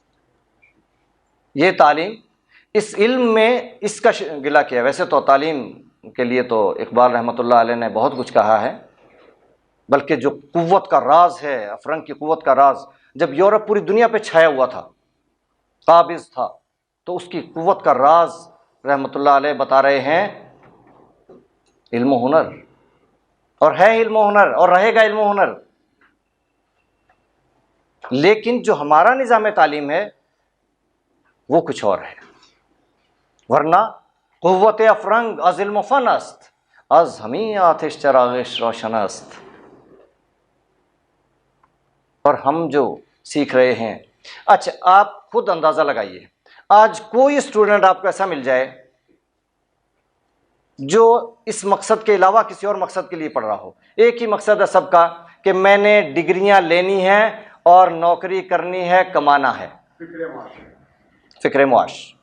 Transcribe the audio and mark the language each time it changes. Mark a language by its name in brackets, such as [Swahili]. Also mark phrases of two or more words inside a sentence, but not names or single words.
[Urdu] یہ تعلیم اس علم میں اس کا گلا کیا، ویسے تو تعلیم کے لیے تو اقبال رحمۃ اللہ علیہ نے بہت کچھ کہا ہے، بلکہ جو قوت کا راز ہے، افرنگ کی قوت کا راز، جب یورپ پوری دنیا پہ چھایا ہوا تھا، قابض تھا، تو اس کی قوت کا راز رحمۃ اللہ علیہ بتا رہے ہیں علم و ہنر، اور ہے علم و ہنر اور رہے گا علم و ہنر۔ لیکن جو ہمارا نظام تعلیم ہے وہ کچھ اور ہے، ورنہ [Persian] قوت افرنگ از علم و فن است، از ہمیں آتش چراغش روشن است۔ [Urdu] اور ہم جو سیکھ رہے ہیں، اچھا آپ خود اندازہ لگائیے، آج کوئی اسٹوڈنٹ آپ کو ایسا مل جائے جو اس مقصد کے علاوہ کسی اور مقصد کے لیے پڑھ رہا ہو، ایک ہی مقصد ہے سب کا کہ میں نے ڈگریاں لینی ہیں اور نوکری کرنی ہے، کمانا ہے، فکر معاش،